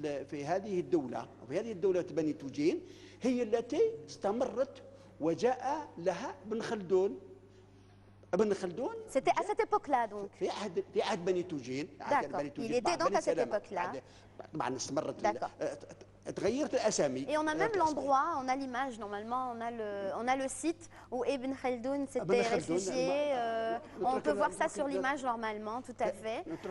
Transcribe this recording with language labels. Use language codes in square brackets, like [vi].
[ar] في هذه الدوله وفي هذه الدوله بني توجين هي التي استمرت وجاء لها ابن خلدون. ابن خلدون [fr] c'était à cette époque-là donc. [ar] في عهد بني توجين. [fr] Il était donc à cette époque-là. [ar] طبعا استمرت تغيرت الاسامي. [fr] Et on a même l'endroit, on a l'image normalement, on a le site où Ibn Khaldoun s'était réfugié. On peut voir ça sur l'image normalement, tout à fait.